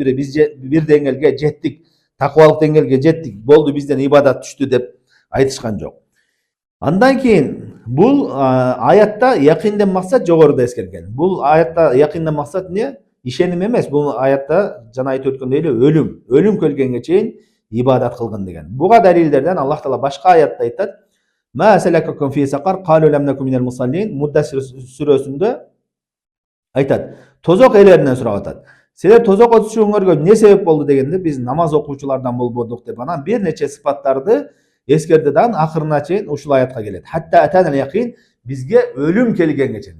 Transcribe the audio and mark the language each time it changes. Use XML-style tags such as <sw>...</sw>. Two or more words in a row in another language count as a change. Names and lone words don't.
<ky>Биз бир деңгээлге жеттик, таквалык деңгээлге жеттик, болду, бизден ибадат түштү деп айтышкан жок. Андан кийин бул аятта якинден максат жогоруда эскерген. Бул аятта якинден максат эмне? Ишеним эмес. Бул аятта жана айтып өткөндөй эле өлүм келгенге чейин ибадат кылгын деген. Буга далилдерден Аллах Таала башка аятта айтат:</ky> <ar>"ما سلككم في سقر قالوا لم نك من المصلين".</ar> <ky>Муддассир сүрөсүндө айтат. Тозок ээлеринен сурап атат. Силер тозокко түшүүңөргө эмне себеп болду дегенде, биз намаз окуучулардан болбодук деп, анан бир нече сыпаттарды эскерди да акырына чейин ушул аятка келет.</ky> <ar>حتى أتانا اليقين,</ar> <ky>бизге өлүм келгенге чейин.</ky>